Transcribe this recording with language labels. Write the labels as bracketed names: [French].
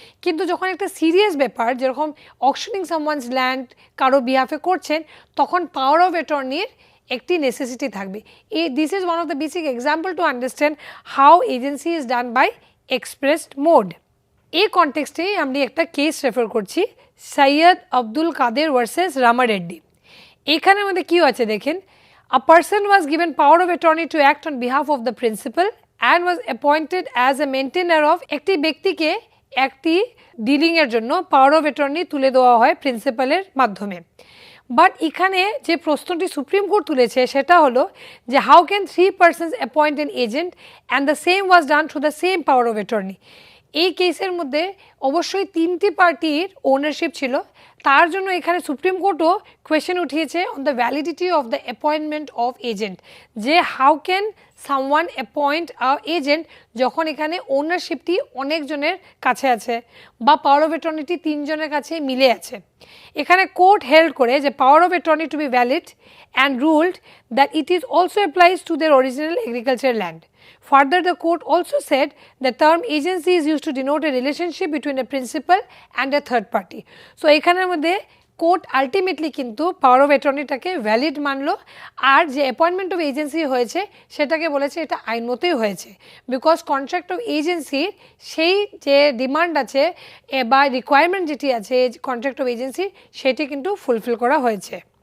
[Bangla] কিন্তু যখন একটা সিরিয়াস ব্যাপার যেরকম [English] auctioning someone's land [Bangla] কারো বিহাফে করছেন, তখন পাওয়ার অফ অ্যাটর্নির একটি নেসেসিটি থাকবে। [English] This is one of the basic example to understand how agency is done by expressed mode. [Bangla] এই কনটেক্সটে আমি একটা কেস রেফার করছি, সৈয়দ আব্দুল কাদের ভার্সেস রামা রেড্ডি। এখানের মধ্যে কী আছে দেখেন, [English] a person was given power of attorney to act on behalf of the principal and was appointed as a maintainer of, [Bangla] একটি ব্যক্তিকে একটি ডিলিংয়ের জন্য পাওয়ার অফ অ্যাটর্নি তুলে দেওয়া হয় প্রিন্সিপালের মাধ্যমে। [English] but [Bangla] এখানে যে প্রশ্নটি সুপ্রিম কোর্ট তুলেছে সেটা হলো যে [English] How can 3 persons appoint an agent and the same was done through the same power of attorney। [Bangla] এই কেসের মধ্যে অবশ্যই 3টি পার্টির ওনারশিপ ছিল, তার জন্য এখানে supreme কোর্টও question উঠিয়েছে [English] on the validity of the appointment of agent, [Bangla] যে [English] how can someone appoint a agent [Bangla] যখন এখানে ওনারশিপটি অনেকজনের কাছে আছে বা পাওয়ার অফ অ্যাটর্নিটি 3 জনের কাছে মিলে আছে। এখানে কোর্ট হেল্ড করে যে [English] Power of attorney to be valid and ruled that it is also applies to their original agriculture land. Further, the court also said the term agency is used to denote a relationship between a principal and a third party. [Bangla] So, এখানের মধ্যে court ultimately কিন্তু power of অ্যাটর্নিটাকে valid মানলো, আর যে appointment of agency হয়েছে সেটাকে বলেছে এটা আইনমতোই হয়েছে, বিকজ কন্ট্রাক্ট অফ এজেন্সির সেই যে ডিমান্ড আছে বা রিকোয়ারমেন্ট যেটি আছে কন্ট্রাক্ট অফ এজেন্সির সেটি কিন্তু ফুলফিল করা হয়েছে।